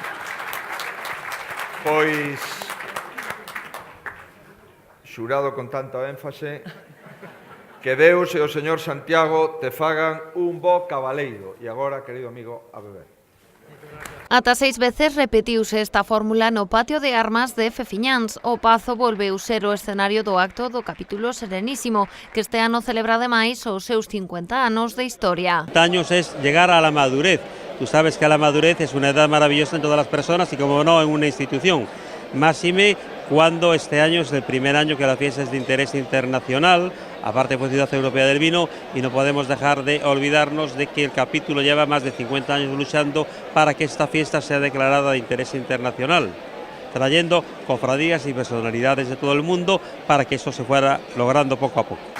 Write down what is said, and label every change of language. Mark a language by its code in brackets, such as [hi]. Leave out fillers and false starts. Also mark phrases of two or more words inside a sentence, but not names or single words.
[gl] Pois, xurado con tanta énfase, que Deus e o señor Santiago te fagan un bo cabaleiro. E agora, querido amigo, a beber. Ata 6 veces repetiuse esta fórmula no patio de armas de Fefiñáns. O Pazo volveu ser o escenario do acto do capítulo Serenísimo, que este ano celebra ademais os seus 50 anos de historia. [es] 50 años es llegar a la madurez. Tú sabes que la madurez es una edad maravillosa en todas las personas y, como no, en una institución. Máxime cuando este año es el primer año que la fiesta es de interés internacional, aparte fue Ciudad Europea del Vino, y no podemos dejar de olvidarnos de que el capítulo lleva más de 50 años luchando para que esta fiesta sea declarada de interés internacional, trayendo cofradías y personalidades de todo el mundo para que eso se fuera logrando poco a poco.